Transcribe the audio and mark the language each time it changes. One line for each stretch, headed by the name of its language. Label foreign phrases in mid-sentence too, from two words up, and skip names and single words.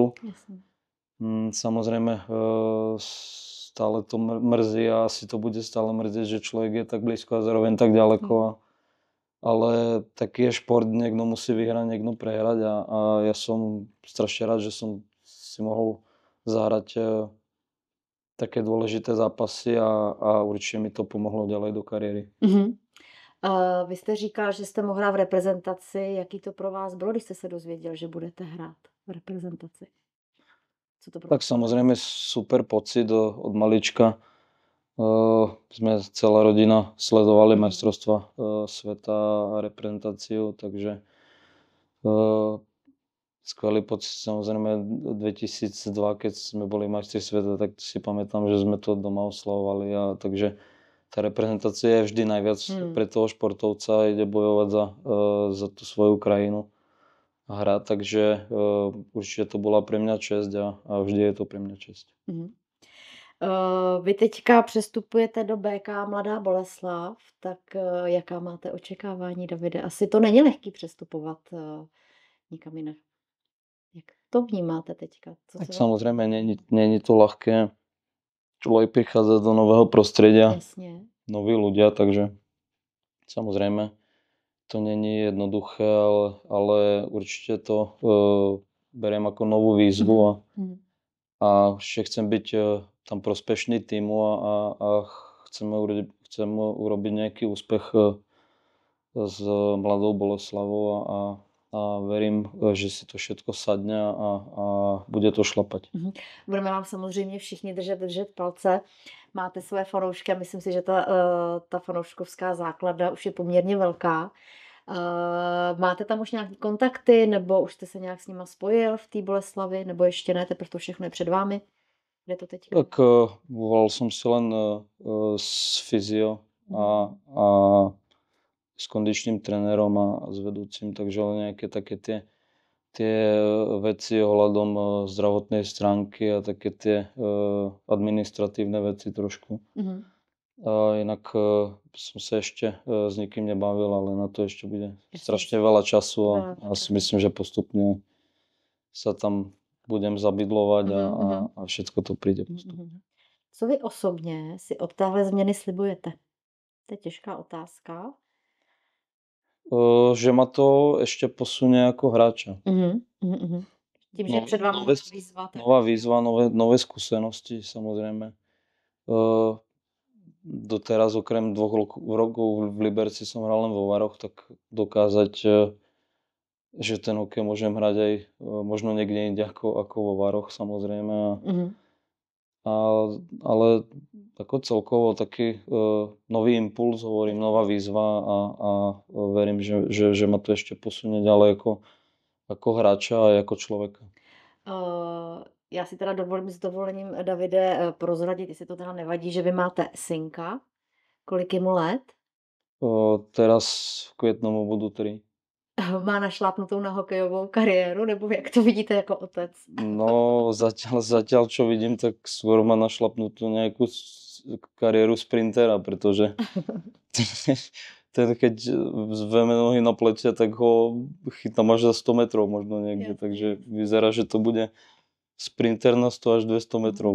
Slovak: Samozrejme stále to mrzí a asi to bude stále mrzieť, že človek je tak blízko a zároveň tak ďaleko. Ale taký je šport, niekto musí vyhrať, niekto prehrať a ja som strašne rád, že som si mohol zahrať také dôležité zápasy a určite mi to pomohlo ďalej do kariéry.
Czech: Vy jste říkal, že jste mohl hrát v reprezentaci. Jaký to pro vás bylo, když jste se dozvěděl, že budete hrát v reprezentaci? Co to pro
Slovak: Tak samozrejme super pocit od malička. Sme celá rodina sledovali majstrovstva sveta a reprezentáciu, takže skvelý pocit. Samozrejme 2002, keď sme boli majstri sveta, tak si pamätám, že sme to doma oslavovali, takže tá reprezentácia je vždy najviac pre toho športovca, ide bojovať za tú svoju krajinu a hrať, takže určite to bola pre mňa česť a vždy je to pre mňa česť.
Czech: Vy teďka přestupujete do BK Mladá Boleslav, tak jaká máte očekávání, Davide? Asi to není lehký přestupovat nikam jinak. Jak to vnímáte teďka?
Slovak: Tak samozrejme, není to ľahké. Človek prichádza do nového prostredia, noví ľudia, takže samozrejme to není jednoduché, ale určite to beriem ako novú výzvu a určite chcem byť tam prospešný týmu a chcem urobiť nejaký úspech s Mladou Boleslavou a verím, že si to všetko sadne a bude to šlapať.
Czech: Budeme vám samozřejmě všichni držet palce. Máte své fanoušky a myslím si, že ta fanouškovská základna už je poměrně velká. Máte tam už nějaké kontakty, nebo už jste se nějak s nima spojil v té Boleslavi, nebo ještě ne, teprve to všechno je před vámi? Kde to teď?
Slovak: Tak volal som si len s fyzio a s kondičným trénerom a s vedúcim, takže len nejaké také tie veci ohľadom zdravotnej stránky a také tie administratívne veci trošku. A inak som sa ešte s nikým nebavil, ale na to ešte bude strašne veľa času a si myslím, že postupne sa tam budem zabydlovať a všetko to príde postupne.
Czech: Co vy osobně si od téhle změny slibujete? To je těžká otázka.
Slovak: Že ma to ešte posunie ako hráča.
Czech: Tím, že před vámi výzva.
Slovak: Nová výzva, nové skúsenosti, samozrejme. Doteraz okrem 2 rokov v Liberci som hral len vo Varoch, tak dokázať, že ten hokej môžem hrať aj možno niekde inde ako vo Varoch, samozrejme. A ale ako celkovo taký nový impuls, hovorím, nová výzva a verím, že ma to ešte posunie ďalej ako hráča a ako človeka.
Czech: Já si teda dovolím s dovolením, Davide, prozradit, jestli to teda nevadí, že vy máte synka. Kolik je mu let?
Slovak: Teraz v květnu mu budú 3.
Czech: Má našlápnutou na hokejovou kariéru, nebo jak to vidíte jako otec?
Slovak: No, zatiaľ čo vidím, tak skôr má našlapnutú nejakú kariéru sprintera, pretože ten keď zveme nohy na pleťa, tak ho chytám až za 100 metrov možno niekde, takže vyzerá, že to bude sprinter na 100 až 200 metrov.